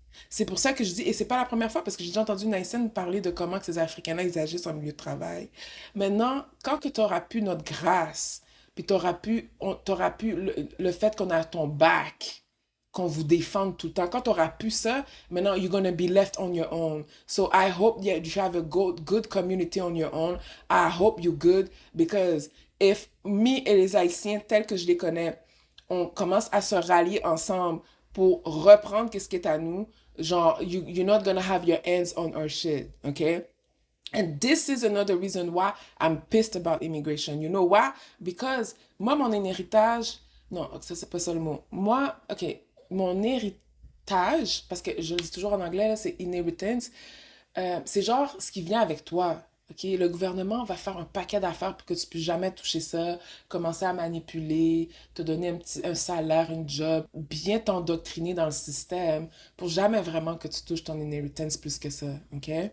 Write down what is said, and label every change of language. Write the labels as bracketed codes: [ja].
[fr] C'est pour ça que je dis, et c'est pas la première fois, parce que j'ai déjà entendu Naïsen parler de comment que ces Africains-là, ils agissent en milieu de travail. Maintenant, quand que tu auras pu notre grâce, puis t'auras pu le fait qu'on a ton bac, qu'on vous défende tout le temps, quand tu auras pu ça, maintenant, [en] you're gonna be left on your own. So I hope that you have a good community on your own. I hope you're good, because if me [fr] et les Haïtiens, tels que je les connais, on commence à se rallier ensemble pour reprendre qu'est-ce qui est à nous, genre, [en] you're not gonna have your hands on our shit, [fr] okay? [en] And this is another reason why I'm pissed about immigration. You know why? [fr] Because moi, mon héritage, non, ça, c'est pas ça le mot. Moi, ok, mon héritage, parce que je le dis toujours en anglais, là, c'est inheritance, c'est genre ce qui vient avec toi. OK? Le gouvernement va faire un paquet d'affaires pour que tu puisses jamais toucher ça, commencer à manipuler, te donner un salaire, une job, bien t'endoctriner dans le système pour jamais vraiment que tu touches ton inheritance plus que ça. OK?